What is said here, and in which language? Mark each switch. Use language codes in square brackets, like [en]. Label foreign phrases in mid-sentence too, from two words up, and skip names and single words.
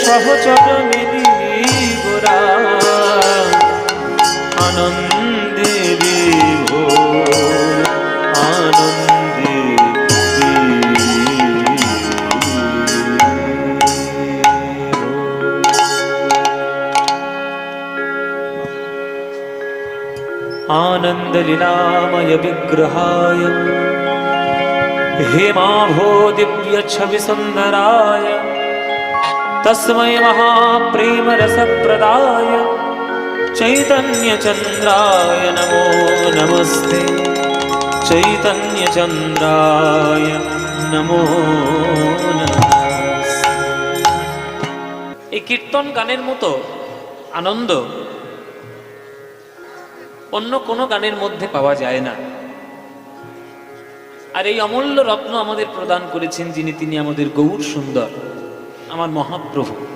[bn] চরণে গোরা আনন্দে বিভোর আনন্দে [sa] आनंद लीलामय विग्रहाय हेमाभो दिव्य छवि सुंदराय तस्मै महाप्रेम रसप्रदाय चैतन्य चंद्राय नमो नमस्ते चैतन्य चंद्राय नमो नमस्ते। [bn] এই কীর্তন গানের মতো আনন্দ অন্য কোনো গানের মধ্যে পাওয়া যায় না। আর এই অমূল্য রত্ন আমাদের প্রদান করেছেন যিনি, তিনি আমাদের গৌর সুন্দর, আমার মহাপ্রভু।